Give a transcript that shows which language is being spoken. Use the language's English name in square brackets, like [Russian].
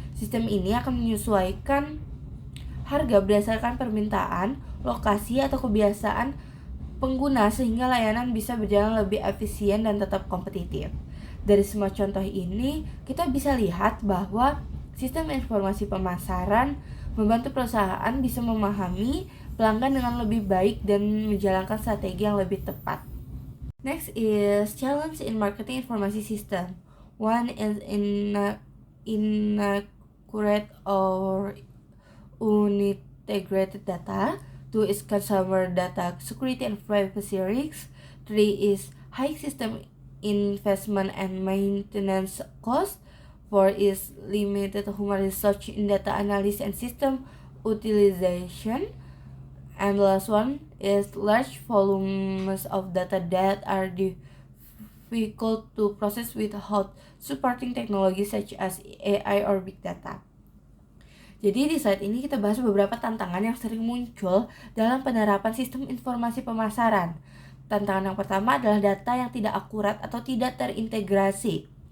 [Indonesian] Sistem ini akan menyesuaikan harga berdasarkan permintaan, lokasi, atau kebiasaan pengguna sehingga layanan bisa berjalan lebih efisien dan tetap kompetitif. Dari semua contoh ini, kita bisa lihat bahwa sistem informasi pemasaran membantu perusahaan bisa memahami pelanggan dengan lebih baik dan menjalankan strategi yang lebih tepat. [English] Next is challenge in marketing information system. One is inaccurate or unintegrated data. Two is consumer data security and privacy risks. Three is high system investment and maintenance cost. Four is limited human research in data analysis and system utilization. And the last one is large volumes of data that are difficult to process without supporting technology such as AI or big data. [Indonesian] Jadi di slide ini kita bahas beberapa tantangan yang sering muncul dalam penerapan sistem informasi pemasaran. Tantangan yang pertama adalah data yang tidak akurat atau tidak terintegrasi.